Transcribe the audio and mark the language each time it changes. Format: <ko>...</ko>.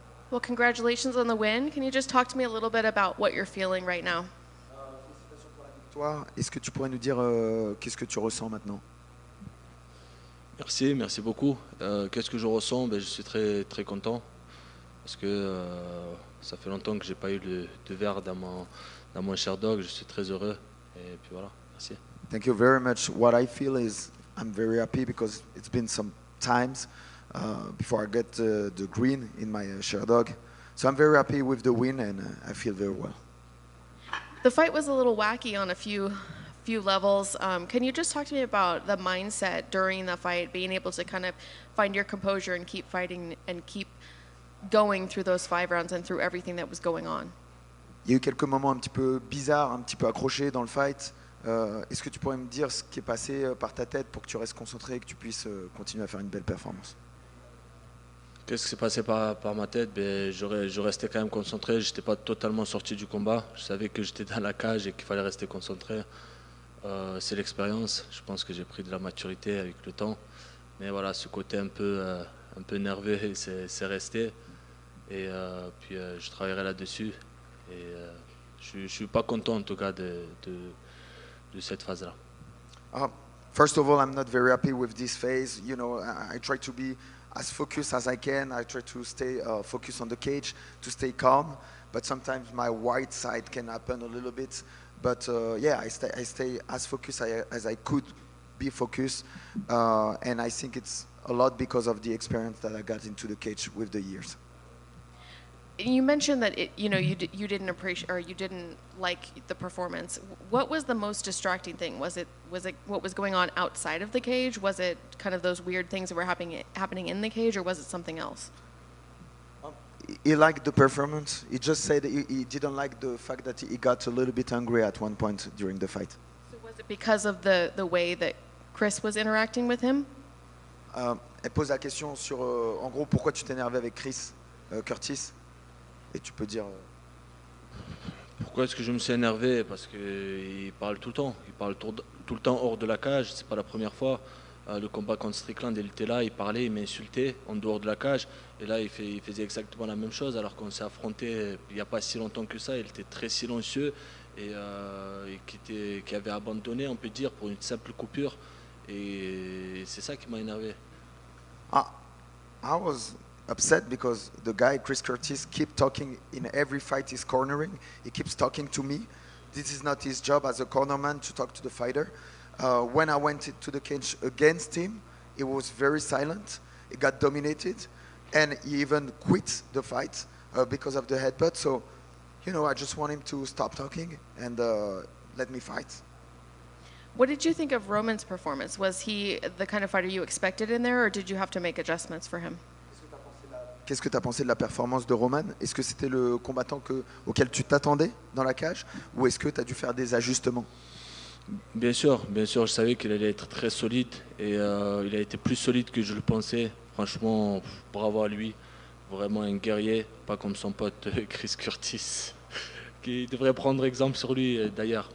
<en>Well, congratulations on the win. Can you just talk to me a little bit about what you're feeling right now?</en> <fr>Toi, est-ce que tu pourrais nous dire qu'est-ce que tu ressens maintenant? Merci, merci beaucoup. Qu'est-ce que je ressens? Je suis très, très content parce que ça fait longtemps que j'ai pas eu de verre dans mon Sherdog. Je suis très heureux. Et puis voilà, merci.</fr> <en>Thank you very much. What I feel is I'm very happy because it's been some times before I get the green in my Sherdog. So I'm very happy with the win and I feel very well. The fight was a little wacky on a few levels. Can you just talk to me about the mindset during the fight, being able to kind of find your composure and keep fighting and keep going through those 5 rounds and through everything that was going on?</en> <fr>Il y a eu quelques moments un petit peu bizarres, un petit peu accrochés dans le fight. Est-ce que tu pourrais me dire ce qui est passé par ta tête pour que tu restes concentré et que tu puisses continuer à faire une belle performance? Qu'est-ce qui s'est passé par ma tête? Je restais quand même concentré. Je n'étais pas totalement sorti du combat. Je savais que j'étais dans la cage et qu'il fallait rester concentré. C'est l'expérience. Je pense que j'ai pris de la maturité avec le temps. Mais voilà, ce côté un peu nerveux, c'est resté. Et puis je travaillerai là-dessus. Et je ne suis pas content en tout cas de cette phase-là.</fr> <en>First of all, I'm not very happy with this phase. You know, I try to be as focused as I can. I try to stay focused on the cage, to stay calm. But sometimes my white side can happen a little bit. But yeah, I stay as focused as I could be focused. And I think it's a lot because of the experience that I got into the cage with the years. You mentioned that you didn't appreciate or you didn't like the performance. What was the most distracting thing? Was it what was going on outside of the cage? Was it kind of those weird things that were happening in the cage, or was it something else? He liked the performance. He just said he didn't like the fact that he got a little bit angry at one point during the fight. So was it because of the way that Chris was interacting with him?</en> <fr>Elle pose la question sur, en gros, pourquoi tu t'es énervé avec Chris Curtis? Et tu peux dire... Pourquoi est-ce que je me suis énervé? Parce qu'il parle tout le temps. Il parle tout le temps hors de la cage. C'est pas la première fois. Le combat contre Strickland, il était là, il parlait, il m'insultait en dehors de la cage. Et là, il faisait exactement la même chose alors qu'on s'est affronté il n'y a pas si longtemps que ça. Il était très silencieux et qui avait abandonné, on peut dire, pour une simple coupure. Et c'est ça qui m'a énervé.</fr> <en>I was upset because the guy, Chris Curtis, keeps talking in every fight he's cornering. He keeps talking to me. This is not his job as a cornerman to talk to the fighter. When I went to the cage against him, he was very silent. He got dominated, and he even quit the fight because of the headbutt. So, you know, I just want him to stop talking and let me fight. What did you think of Roman's performance? Was he the kind of fighter you expected in there, or did you have to make adjustments for him?</en> <fr>Qu'est-ce que tu as pensé de la performance de Roman? Est-ce que c'était le combattant auquel tu t'attendais dans la cage, ou est-ce que tu as dû faire des ajustements? Bien sûr, je savais qu'il allait être très solide et il a été plus solide que je le pensais. Franchement, bravo à lui, vraiment un guerrier, pas comme son pote Chris Curtis, qui devrait prendre exemple sur lui d'ailleurs.</fr>